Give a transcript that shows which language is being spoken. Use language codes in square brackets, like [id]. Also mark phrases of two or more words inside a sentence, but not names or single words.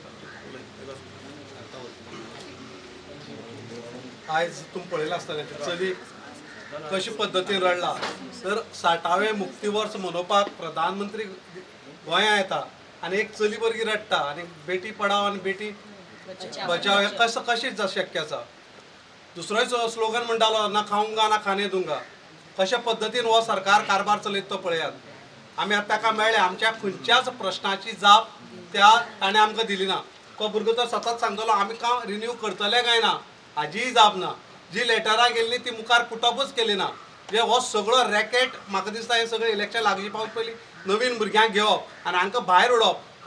[kok] आयज तुम्ही पळयलां आसतलें चली कशे पद्दतीन रडला तर 60वें मुक्तीवर्स मनोवपाक प्रधानमंत्री गोंयां येता आनी एक चली भुरगी रडटा आनी [hi] बेटी पढाओ [kok] आनी [hi] बेटी बचाव [kok] हे कशें शक्य आसा दुसरोय स्लोगन म्हणटालो [hi] ना खाऊंगा ना खाने दूंगा [kok] कशा पद्दतीन हो सरकार कारभार चलयता तो पळयात आमी आतां ताका मेळ्ळे आमच्या खंयच्याच प्रश्नाची जाप ताणें आमकां दिली ना तो भुरगो तर सतत सांगतलो आमी रिन्यू करतले काय ना हाजीय जाप ना जी लेटरां गेल्ली ती मुखार पुटअपच केली ना जे हो सगळो रॅकेट म्हाका दिसता हे सगळें इलेक्शन लागची पावत पयलीं नवीन भुरग्यांक घेवप आनी हांकां भायर उडोवप